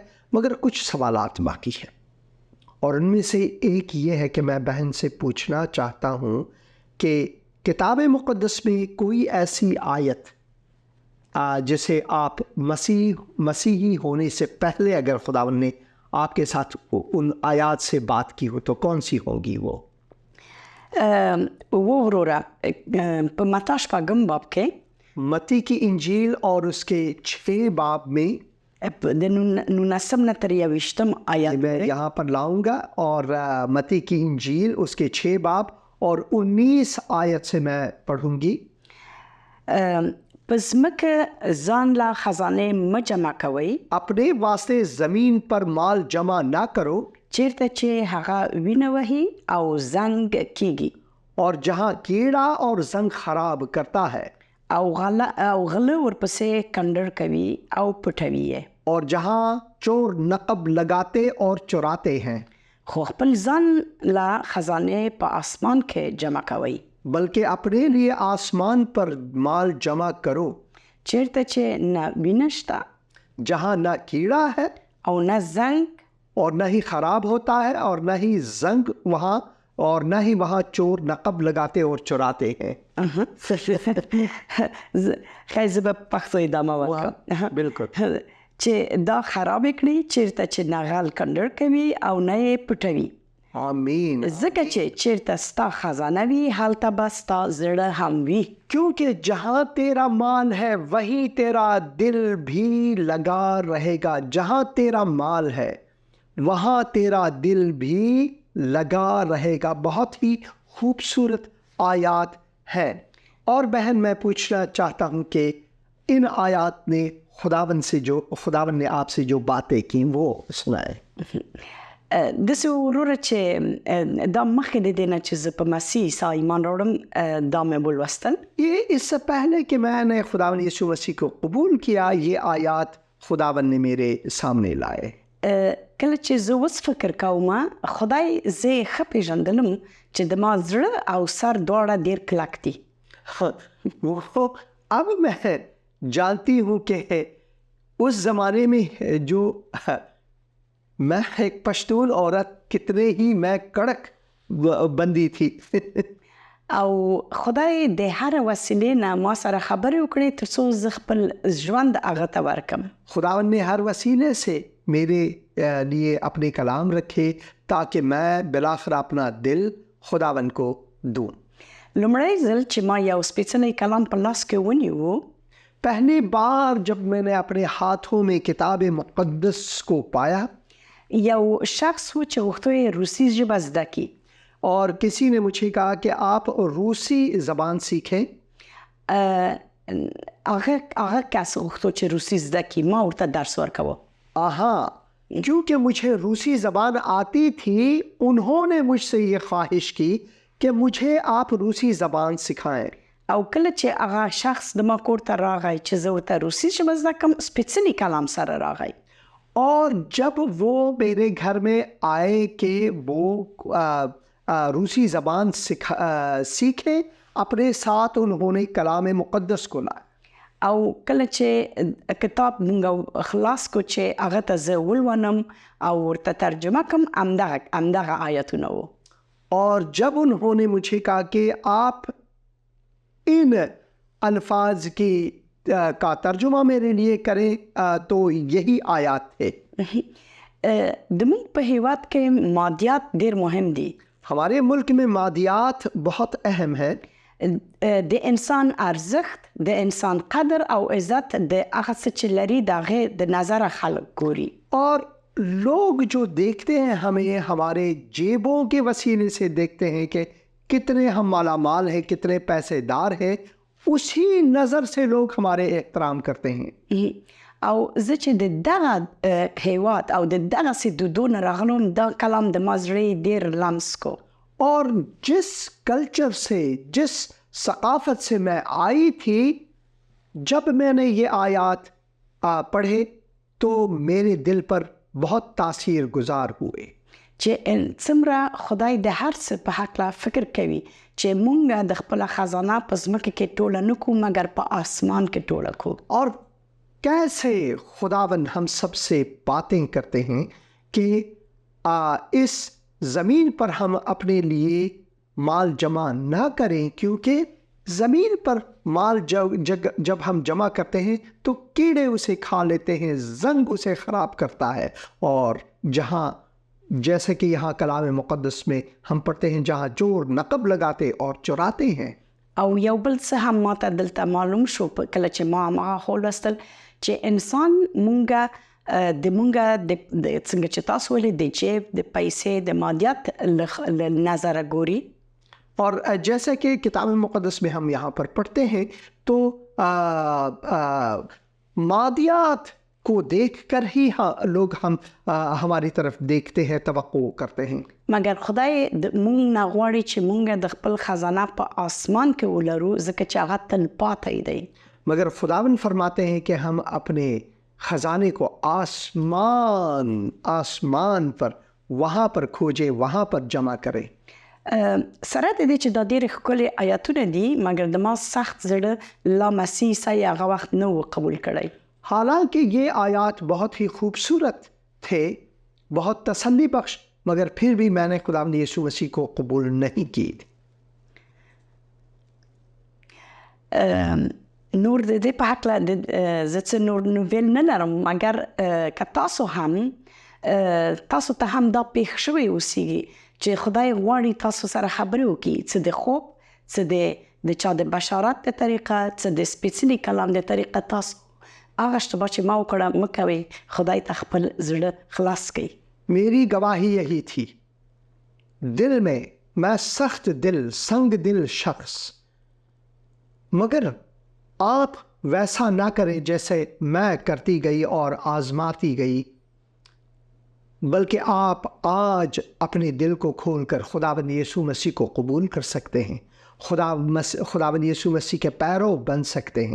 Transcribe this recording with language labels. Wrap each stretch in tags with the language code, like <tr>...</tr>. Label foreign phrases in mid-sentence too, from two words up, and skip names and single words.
<ur>مگر کچھ سوالات باقی ہیں، اور ان میں سے ایک یہ ہے کہ میں بہن سے پوچھنا چاہتا ہوں کہ کتاب مقدس میں کوئی ایسی آیت جسے آپ مسیحی ہونے سے پہلے اگر خداوند نے آپ کے ساتھ ان آیات سے بات کی ہو تو کون سی ہوگی وہ؟</ur> <ps>وروره په متی شپږم باب کې</ps> <ur>متی کی انجیل اور اس کے 6 باب میں</ur> <ps>د 19 نه تر 21 آیات</ps> <ur>میں یہاں پر لاؤں گا، اور متی کی انجیل اس کے 6 باب اور 19 آیت سے میں پڑھوں گی.</ur> <ps>په ځمکه ځان لا خزانې مه جمع کوئ</ps> <ur>اپنے واسطے زمین پر مال جمع نہ کرو</ur> <ps>چیرته چې هغه وینه وهي او زنګ کیږي</ps> <ur>اور جہاں کیڑا اور زنگ خراب کرتا ہے</ur> <ps>او غله ورپسې کنډر کوي او پټوي یې،</ps> <ur>اور جہاں چور نقب لگاتے اور چراتے ہیں،</ur> <ps>خو خپل ځان لا خزانې په اسمان کې جمع کوئ</ps> <ur>بلکہ اپنے لیے آسمان پر مال جمع کرو</ur> <ps>چیرته چې نه وینه شته</ps> <ur>جہاں نہ کیڑا ہے</ur> <ps>او نه زنګ</ps> <ur>اور نہ ہی خراب ہوتا ہے اور نہ ہی زنگ وہاں، اور نہ ہی وہاں چور نقب لگاتے اور چراتے ہیں.</ur> <ps>خیر زه به پښتو ادامه ورکړم.</ps> <ur>بالکل.</ur> <ps>چې دا خراب کړي چیرته چې نه غل کنډر کوي او نه یې پټوي. آمین. ځکه چې چیرته ستا خزانه وي هلته به ستا زړه هم وي.</ps> <ur>کیونکہ جہاں تیرا مال ہے وہیں تیرا دل بھی لگا رہے گا. جہاں تیرا مال ہے وہاں تیرا دل بھی لگا رہے گا. بہت ہی خوبصورت آیات ہیں. اور بہن میں پوچھنا چاہتا ہوں کہ ان آیات نے خداوند نے آپ سے جو باتیں کی وہ سنائے.</ur> <ps>داسې وروره چې دا مخکې د دې نه چې زه په مسیح عیسی ایمان راوړم دا مې ولوستل.</ps> <ur>یہ اس سے پہلے کہ میں نے خداوند یسوع مسیح کو قبول کیا یہ آیات خداوند نے میرے سامنے لائے.</ur> <ps>کله چې زه اوس فکر کوم خدای زه یې ښه پېژندلم چې د ما زړه او سر دواړه ډېر کلک دي.</ps> <ur>وہ اب میں جانتی ہوں کہ اس زمانے میں جو میں ایک پشتون عورت کتنے ہی میں کڑک بندی تھی.</ur> <ps>او خدای د هر وسیلې نه ما سره خبرې وکړې تر څو زه خپل ژوند هغه ته ورکم.</ps> <ur>خداوند نے ہر وسیلے سے میرے لیے اپنے کلام رکھے تاکہ میں بالآخر اپنا دل خداوند کو دوں.</ur> <ps>لومړی ځل چې ما یو سپېڅلی کلام په لاس کې ونیو،</ps> <ur>پہلی بار جب میں نے اپنے ہاتھوں میں کتاب مقدس کو پایا،</ur> <ps>یو شخص و چې غوښتو یې روسي ژبه زده کړي</ps> <ur>اور کسی نے مجھے کہا کہ آپ روسی زبان سیکھیں.</ur> <ps>هغه کس غوښتو چې روسي زده کړي، ما ورته درس ورکوه.</ps> <ur>کیونکہ مجھے روسی زبان آتی تھی انہوں نے مجھ سے یہ خواہش کی کہ مجھے آپ روسی زبان سکھائیں.</ur> <ps>او کله چې هغه شخص د ما کور ته راغی چې زه ورته روسي ژبه زده کړم سپېڅلي کلام سره راغی.</ps> <ur>اور جب وہ میرے گھر میں آئے کہ وہ روسی زبان سیکھیں، اپنے ساتھ انہوں نے کلام مقدس کو لایا.</ur> <ps>او کله چې کتاب مونږ خلاص کو چې هغه ته زه ولولم او ورته ترجمه کم همدغه آیتونه وو.</ps> <ur>اور جب انہوں نے مجھے کہا کہ آپ ان الفاظ کی کا ترجمہ میرے لیے کریں تو یہی آیات تھے.</ur> <ps>د مونږ په هیواد کې مادیات ډېر مهم دي.</ps> <ur>ہمارے ملک میں مادیات بہت اہم ہے.</ur> <ps>د انسان ارزښت، د انسان قدر او عزت د هغه څه چې لري د هغې د نظره خلک ګوري.</ps> <ur>اور لوگ جو دیکھتے ہیں ہمیں ہمارے جیبوں کے وسیلے سے دیکھتے ہیں کہ کتنے ہم مالا مال ہیں، کتنے پیسے دار ہیں، اسی نظر سے لوگ ہمارے احترام کرتے ہیں.</ur> <ps>او زه چې د دغه هیواد او د دغسې دودونه راغلم دا کلام د ما زړه ډېر لمس کو.</ps> <ur>اور جس کلچر سے، جس ثقافت سے میں آئی تھی، جب میں نے یہ آیات پڑھے تو میرے دل پر بہت تاثیر گزار ہوئے.</ur> <ps>چې څومره خدای د هر څه په هکله فکر کوي چې مونږ د خپله خزانه په ځمکه کې ټوله نه کړو مګر په آسمان کې ټوله کړو.</ps> <ur>اور کیسے خداوند ہم سب سے باتیں کرتے ہیں کہ اس زمین پر ہم اپنے لیے مال جمع نہ کریں، کیونکہ زمین پر مال جب ہم جمع کرتے ہیں تو کیڑے اسے کھا لیتے ہیں، زنگ اسے خراب کرتا ہے. اور جہاں جیسے کہ یہاں کلام مقدس میں ہم پڑھتے ہیں جہاں چور نقب لگاتے اور چراتے ہیں.</ur> <ps>او یو بل څه هم ماته دلته معلوم شو کله چې ما هغه ولوستل چې انسان مونږه د مونږه د څنګه چې تاسو ویلي د جیب د پیسې د مادیات له نظره ګوري.</ps> <ur>اور جیسا کہ کتاب مقدس میں ہم یہاں پر پڑھتے ہیں تو مادیات کو دیکھ کر ہی لوگ ہماری طرف دیکھتے ہیں، توقع کرتے ہیں.</ur> <ps>مګر خدای مونږ نه غواړي چې مونږ د خپل خزانه په آسمان کې ولرو ځکه چې هغه تل پاتې دی.</ps> <ur>مگر خداوند فرماتے ہیں کہ ہم اپنے خزانے کو آسمان پر وہاں پر کھوجے، وہاں پر جمع کرے.</ur> <ps>سره د دې چې دا ډېرې ښکلې آیاتونه دي مګر د ما سخت زړه لامسیح صحیح هغه وخت نه و قبول کړی.</ps> <ur>حالانکہ یہ آیات بہت ہی خوبصورت تھے، بہت تسلی بخش، مگر پھر بھی میں نے خداوند یسوع مسیح کو قبول نہیں کی.</ur> <ps>نور د دې په هکله زه څه نور نویل نه لرم مګر که تاسو تاسو ته هم دا پېښ شوی اوسیږي چې خدای غواړي تاسو سره خبرې وکړي، څه د خوب، څه د چا د بشارت د طریقه، څه د سپېڅلي کلام د طریقه تاسو هغه اشتباه چې ما وکړه مه کوئ، خدای ته خپل زړه خلاص کړئ.</ps> <ur>میری گواہی یہی تھی. دل میں سخت دل، سنگ دل شخص، مگر آپ ویسا نہ کریں جیسے میں کرتی گئی اور آزماتی گئی، بلکہ آپ آج اپنے دل کو کھول کر خداوند یسوع مسیح کو قبول کر سکتے ہیں، خداوند یسوع مسیح کے پیرو بن سکتے ہیں.</ur>